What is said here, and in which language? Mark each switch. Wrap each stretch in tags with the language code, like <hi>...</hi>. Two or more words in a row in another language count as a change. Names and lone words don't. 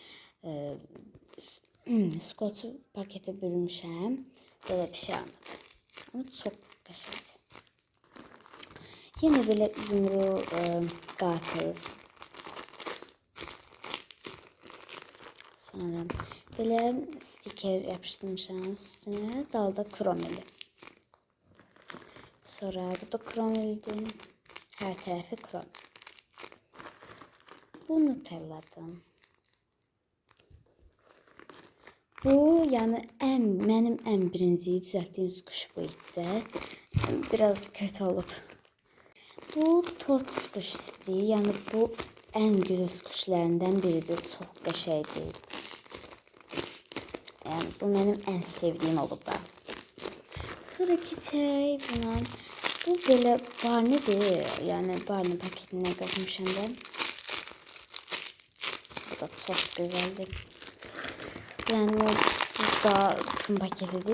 <az>Skoçu pakete bölmüşəm. Belə bir şey almadım. Ama çox qəşəngdir. Yenə belə yumru qarpız. Sonra belə stiker yapıştırmışam üstüne. Dalda kromeli. Sonra bu da kromelidir.</az> <tr>Her tarafı krom. Bu Nutella'dan.</tr> <az>Bu yani mənim ən birinci düzəltdiyim quş bu idi.</az> <tr>Biraz kötü</tr> <az>olub. Bu tort quşudur. Yani bu ən gözəl quşlarından biridir. Çox qəşəngdir.</az> <tr>Yani bu benim en sevdiğim olub da. Sonraki şey buna bu böyle Barney'dir. Yani Barney paketine koymuşam ben. Bu da çok güzeldir. Yani bu da tüm paketidir.</tr>